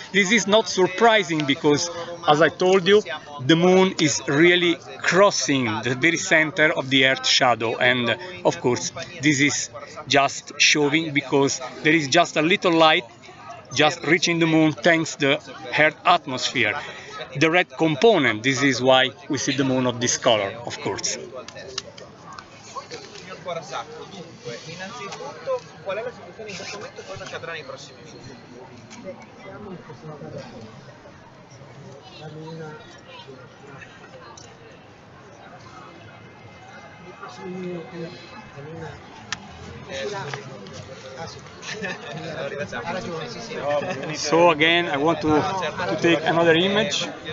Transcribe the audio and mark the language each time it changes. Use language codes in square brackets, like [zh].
[en] This is not surprising because, as I told you, the moon is really crossing the very center of the Earth's shadow, and of course this is just showing because there is just a little light just reaching the moon thanks to the Earth atmosphere. The red component, this is why we see the moon of this color, of course. [it] Signor Quarasacco, dunque, innanzitutto qual è la situazione in questo momento e cosa accadrà nei prossimi minuti? Siamo in questa gara. La luna nei prossimi minuti la luna uscirà. Ah sì. Ha ragione, sì, sì. [en] So again, I want to take another image.